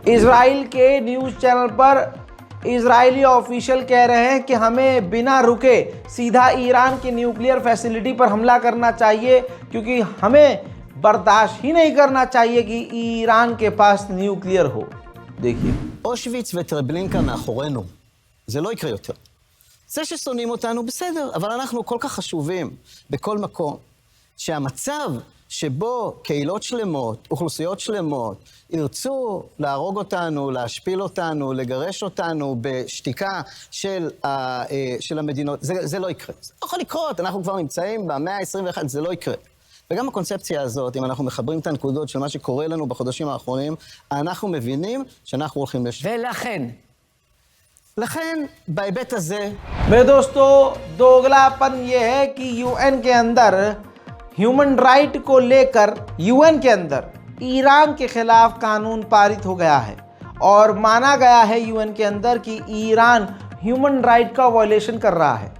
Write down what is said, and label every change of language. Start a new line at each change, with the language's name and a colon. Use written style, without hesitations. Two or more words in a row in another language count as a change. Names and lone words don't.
Hindi: इजराइल के
English: news channel
Hindi: पर इजरायली ऑफिशियल कह रहे हैं कि हमें बिना रुके सीधा ईरान की
English: nuclear facility
Hindi: पर हमला करना चाहिए, क्योंकि हमें बर्दाश्त ही नहीं करना चाहिए कि ईरान के पास न्यूक्लियर हो। देखिए,
Hebrew: אושוויץ וטרבלינקה מאחורינו. זה לא יקרה יותר. זה ששונאים אותנו, בסדר, אבל אנחנו כל כך חשובים בכל מקום, שהמצב שבו קהילות שלמות, אוכלוסיות שלמות, ירצו להרוג אותנו, להשפיל אותנו, לגרש אותנו בשתיקה של המדינות, זה לא יקרה. זה לא יכול לקרות, אנחנו כבר נמצאים במאה ה-21, זה לא יקרה. וגם הקונספציה הזאת, אם אנחנו מחברים את הנקודות של מה שקורה לנו בחודשים האחרונים, אנחנו מבינים שאנחנו הולכים לשם. לכן, בהיבט הזה...
Hindi: मेरे दोस्तों, दोगलापन ये है कि यूएन के अंदर
English: human right
Hindi: को लेकर यूएन के अंदर ईरान के खिलाफ कानून पारित हो गया है और माना गया है यूएन के अंदर कि ईरान
English: human right
Hindi: का वायलेशन कर रहा है।